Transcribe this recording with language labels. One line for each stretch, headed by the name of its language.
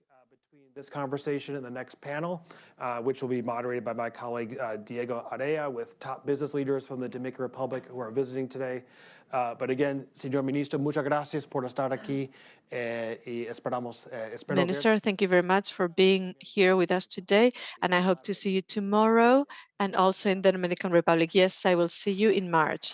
English: between this conversation and the next panel, which will be moderated by my colleague Diego Area, with top business leaders from the Dominican Republic who are visiting today. But again,
Spanish: señor ministro, muchas gracias por estar aquí y esperamos.
English: Minister, thank you very much for being here with us today, and I hope to see you tomorrow and also in the Dominican Republic. Yes, I will see you in March.